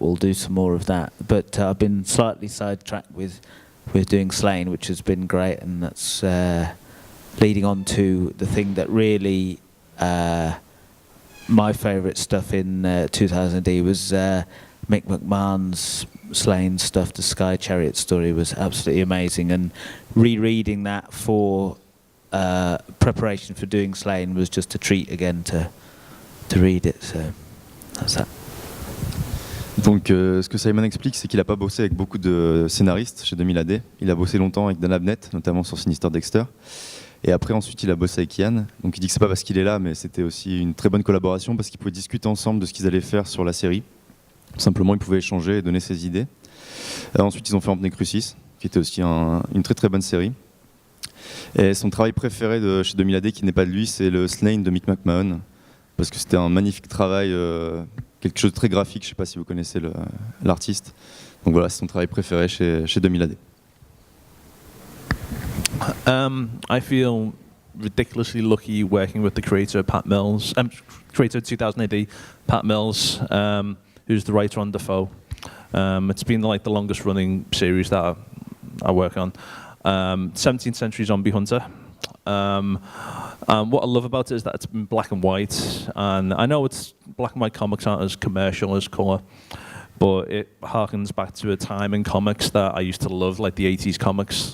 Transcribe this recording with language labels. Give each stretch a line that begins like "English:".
English: We'll do some more of that. But I've been slightly sidetracked with doing Slain, which has been great, and that's leading on to the thing that really my favourite stuff in 2000 AD was Mick McMahon's Slain stuff. The Sky Chariot story was absolutely amazing, and rereading that for preparation for doing Slain was just a treat again to read it. So that's that.
French: Donc ce que Simon explique, c'est qu'il n'a pas bossé avec beaucoup de scénaristes chez 2000 AD. Il a bossé longtemps avec Dan Abnett, notamment sur Sinister Dexter. Et après, ensuite, il a bossé avec Ian. Donc il dit que c'est pas parce qu'il est là, mais c'était aussi une très bonne collaboration parce qu'ils pouvaient discuter ensemble de ce qu'ils allaient faire sur la série. Simplement, ils pouvaient échanger et donner ses idées. Ensuite, ils ont fait Anthony Crucis, qui était aussi une très très bonne série. Et son travail préféré de chez 2000 AD, qui n'est pas de lui, c'est le Slain de Mick McMahon, parce que c'était un magnifique travail, quelque chose de très graphique. Je ne sais pas si vous connaissez l'artiste. Donc voilà, c'est son travail préféré chez 2000 AD.
English: I feel ridiculously lucky working with the creator, Pat Mills, creator of 2000 AD, Pat Mills, who's the writer on Defoe. It's been like the longest running series that I work on. 17th Century Zombie Hunter. What I love about it is that it's been black and white, and I know it's black and white comics aren't as commercial as colour, but it harkens back to a time in comics that I used to love, like the 80s comics.